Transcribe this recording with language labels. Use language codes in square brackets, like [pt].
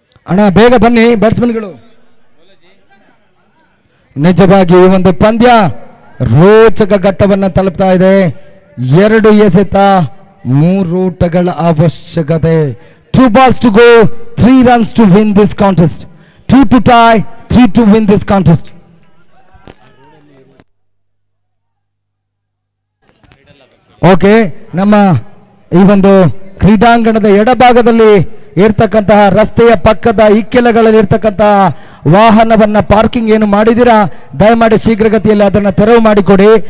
[kn] ಅಣ್ಣ ಬೇಗ ಬನ್ನಿ ಬ್ಯಾಟ್ಸ್ಮನ್ಗಳು. ನಿಜವಾಗಿ ಈ ಒಂದು ಪಂದ್ಯ ರೋಚಕ ಘಟ್ಟವನ್ನ ತಲುಪ್ತಾ ಇದೆ. 2 ಎಸೆತ 3 ಓಟಗಳ ಅವಶ್ಯಕತೆ. [en] 2 balls to go, 3 runs to win this contest. 2 to tie, 3 to win this contest. [kn] Okay, ನಮ್ಮ ಈ ಒಂದು ಕ್ರೀಡಾಂಗಣದ ಎಡಭಾಗದಲ್ಲಿ ಇರ್ತಕ್ಕಂತಹ ರಸ್ತೆಯ ಪಕ್ಕದ ಇಕ್ಕೆಲಗಳಲ್ಲಿ ಇರ್ತಕ್ಕಂತಹ ವಾಹನವನ್ನ ಪಾರ್ಕಿಂಗ್ ಏನು ಮಾಡಿದಿರಾ, ದಯಮಾಡಿ ಶೀಘ್ರಗತಿಯಲ್ಲಿ ಅದನ್ನು ತೆರವು ಮಾಡಿಕೊಡಿ.